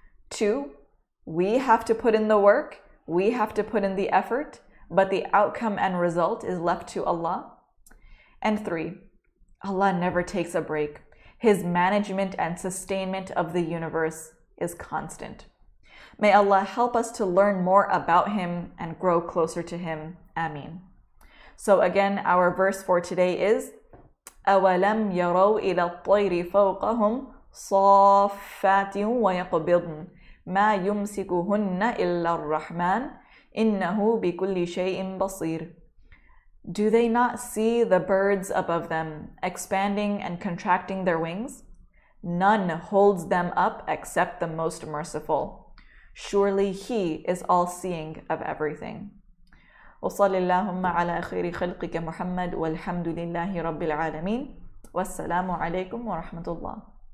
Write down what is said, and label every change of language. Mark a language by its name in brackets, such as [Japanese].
[English] 2, we have to put in the work, we have to put in the effort, but the outcome and result is left to Allah. And 3, Allah never takes a break. His management and sustainment of the universe is constant. May Allah help us to learn more about Him and grow closer to Him. Ameen. So again, our verse for today is [Arabic] أَوَلَمْ يَرَوْا إِلَى الطَّيْرِ فَوْقَهُمْ صَافَّاتٍ وَيَقْبِضْنَ مَا يُمْسِكُهُنَّ إِلَّا الرَّحْمَنُ إِنَّهُ بِكُلِّ شَيْءٍ بَصِيرٌ. [English] Do they not see the birds above them, expanding and contracting their wings? None holds them up except the Most Merciful. Surely He is all-seeing of everything. [Arabic] وصلى اللهم على خير خلقك محمد والحمد لله رب العالمين والسلام عليكم ورحمة الله.